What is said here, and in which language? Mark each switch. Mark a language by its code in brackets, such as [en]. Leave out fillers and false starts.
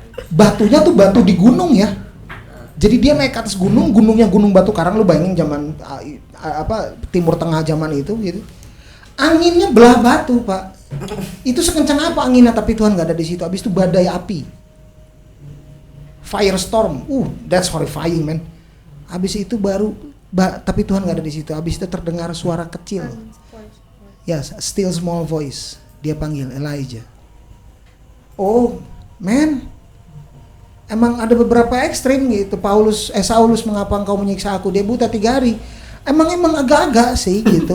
[id] Batunya tuh batu di gunung ya. Jadi dia naik ke atas gunung, gunungnya gunung batu karang. Lu bayangin zaman Timur Tengah zaman itu gitu. Anginnya belah batu, Pak. Itu sekencang apa anginnya, tapi Tuhan nggak ada di situ. Habis itu badai api. [en] Firestorm, that's horrifying man. [id] Habis itu baru, tapi Tuhan nggak ada di situ. Habis itu terdengar suara kecil, [en] still small voice. [id] Dia panggil Elijah. [en] Oh man, [id] emang ada beberapa ekstrim gitu. Saulus, mengapa engkau menyiksa aku? Dia buta 3 hari. Emang agak-agak sih gitu.